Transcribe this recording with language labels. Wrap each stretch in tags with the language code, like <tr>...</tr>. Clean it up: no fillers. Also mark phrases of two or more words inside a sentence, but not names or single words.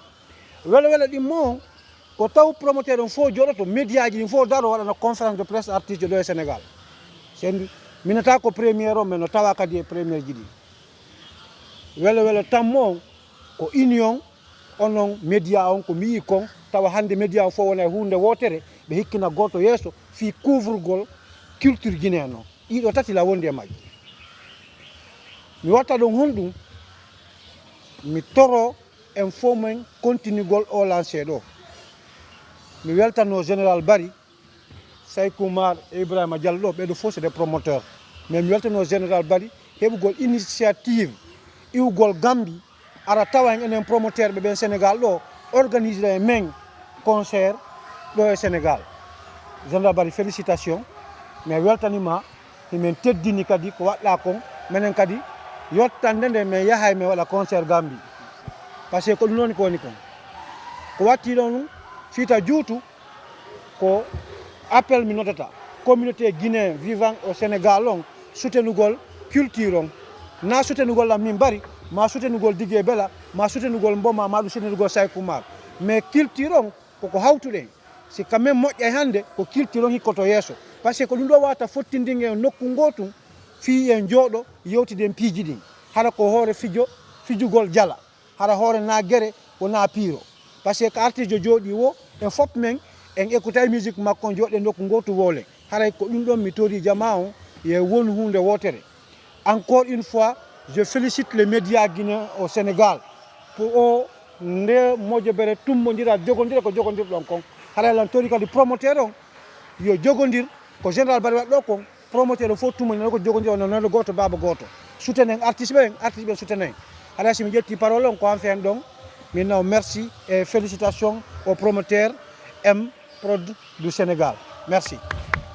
<ff>ɗimmo ko taw promoteur on fo joɗoto média ji ɗin fo daro waɗana</ff> <fr>conférence de presse</fr> <ff>artiste ɗo e Sénégal sen minata ko premiére o mais no tawa kadi e premiére ji ɗi welo tammo ko union onon média on ko mi yi kon tawa hande média o fo wona e hunde wotere ɓe hikkina goto yeeso fi couvrugol</ff> <fr>culture guinéen</fr> <ff>o ɗiɗo tati la wondi e majji mi watta ɗon honɗum mi toro en fo men continuegol o lancé ɗo mi weltano général Bari Saykou Mar e Ibrahima Diallo ɓeɗo fof</ff> <fr>c'est des promoteurs</fr> <ff>mais mi weltano général Bari heɓugol initiative iwgol Gambie ara tawa enen promoteur ɓe ɓen Sénégal ɗo organise e men concert ɗo e Sénégal général Bari félicitations mais weltanima himin teddini kadi ko waɗɗa kon minen kadi yottande nde min yahay min waɗa concert Gambie</ff> <fr>par ce que</fr> <ff>ko ɗum noon ko woni kon ko watti ɗon ɗum fita juutu ko appel mi notata</ff> <fr>communauté guinéen vivant au Sénégal</fr> <ff>on soutenugol culture on na soutenugol am min Bari ma soutenugol Digue Bella ma soutenugol mboma ma ɗum soutenugol Saykou Mar mais culture on koko hawtuɗen si</ff> <fr>quand même</fr> <ff>moƴƴa hande ko culture on hikkoto yesso</ff> <fr>par ce que</fr> <ff>ko ɗum ɗo wata fottindin e nokku gotum fi en jooɗo yewtiden piiji ɗin hara ko hoore fijugol jala hara hoore na guere wona piiro</ff> <fr>par ce que</fr> <ff>artiste jooɗi wo en fop men en écoutay musique makko jooɗe nokku gotu wolen haray ko ɗum ɗon mi tori jama on ye won hunde wotere</ff> <fr>encore une fois je félicite les médias guinéens au Sénégal pour</fr> <ff>o nde mojobere tummodira jogodira ko jogodirɗon kon haray lan tori kadi promoteur on yo jogodir ko général Bari waɗ ɗo kon promoteur o fof tummodira ko jogodir on nono goto baba goto soutenen artiste ɓe soutenen haray somi ƴetti parole on ko an fen ɗon</ff> <fr>maintenant merci et félicitations au promoteur M Prod du Sénégal.</fr> <ff>Merci.</ff>